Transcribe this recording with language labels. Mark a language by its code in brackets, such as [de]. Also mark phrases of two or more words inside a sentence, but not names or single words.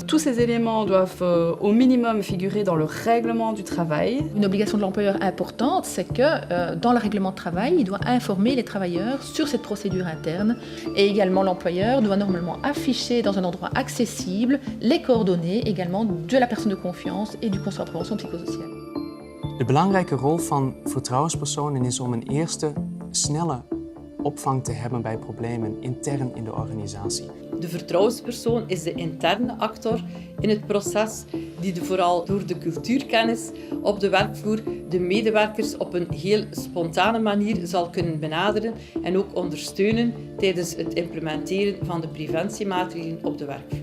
[fr] Tous ces éléments doivent au minimum figurer dans le règlement du travail. Une obligation de l'employeur importante, c'est que dans le règlement de travail, il doit informer les travailleurs sur cette procédure interne. Et également l'employeur doit normalement afficher dans un endroit accessible les coordonnées également de la personne de confiance et du conseiller en prévention psychosociale. [nl] De belangrijke rol van vertrouwenspersonen is om een eerste, snelle opvang te hebben bij problemen intern in de organisatie. De vertrouwenspersoon is de interne actor in het proces die vooral door de cultuurkennis op de werkvloer de medewerkers op een heel spontane manier zal kunnen benaderen en ook ondersteunen tijdens het implementeren van de preventiemaatregelen op de werkvloer.